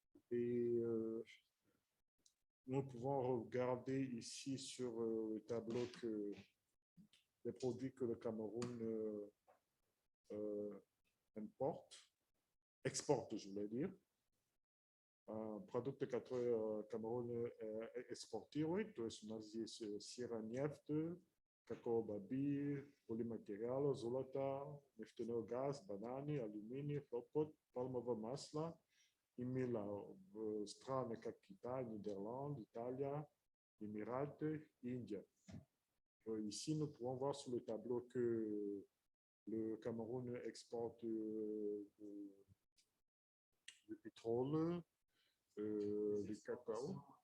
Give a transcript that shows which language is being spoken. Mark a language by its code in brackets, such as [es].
[fr] Et nous pouvons regarder ici sur le tableau que les produits que le Cameroun exporte, je voulais dire. [ru] Продукты, которые Камерун экспортирует, то есть у нас здесь серая нефть, какао-бобы, полиматериалы, золото, нефтяной газ, бананы, алюминий, хлопок, пальмовое масло, имела в страны как Китай, Нидерланды, Италия, Эмираты, Индия. [fr] Ici, nous pouvons voir sur le tableau que le Cameroun exporte du pétrole, du cacao.